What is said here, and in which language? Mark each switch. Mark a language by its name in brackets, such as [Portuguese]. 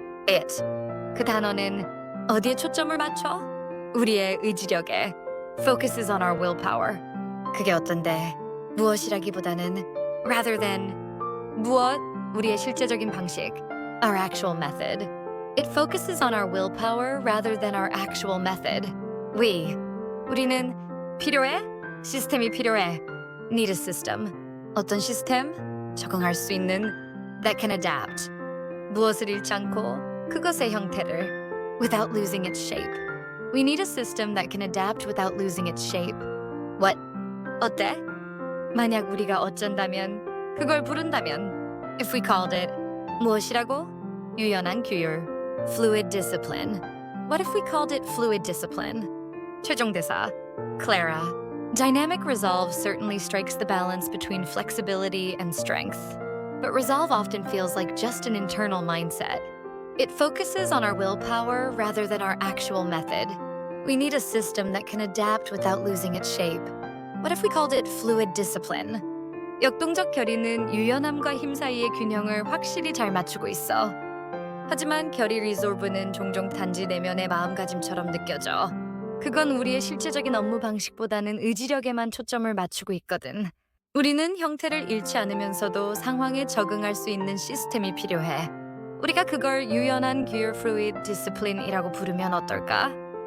[English] It. [Korean] 그 단어는 어디에 초점을 맞춰? 우리의 의지력에. [English] Focuses on our willpower. [Korean] 그게 어떤데? 무엇이라기보다는 [English] rather than [Korean] 무엇? 우리의 실제적인 방식. [English] Our actual method. It focuses on our willpower rather than our actual method. [Korean] 우리는 필요해? 시스템이 필요해. [English] Need a system. [Korean] 어떤 시스템? 적응할 수 있는 [English] that can adapt. [Korean] 무엇을 잃지 않고 그것의 형태를 [English] without losing its shape. We need a system that can adapt without losing its shape. What? [Korean] 어때? 만약 우리가 어쩐다면 그걸 부른다면 [English] if we called it [Korean] 무엇이라고? 유연한 규율. [English] Fluid discipline. What if we called it fluid discipline? [Korean] 최종 대사 [English] Clara. Dynamic resolve certainly strikes the balance between flexibility and strength. But resolve often feels like just an internal mindset. It focuses on our willpower rather than our actual method. We need a system that can adapt without losing its shape. What if we called it fluid discipline? [Korean] 역동적 결의는 유연함과 힘 사이의 균형을 확실히 잘 맞추고 있어. 하지만 결의 리솔브는 종종 단지 내면의 마음가짐처럼 느껴져. 그건 우리의 실제적인 업무 방식보다는 의지력에만 초점을 맞추고 있거든. 우리는 형태를 잃지 않으면서도 상황에 적응할 수 있는 시스템이 필요해. 우리가 그걸 유연한 기어 플루이드 디스플린이라고 부르면 어떨까?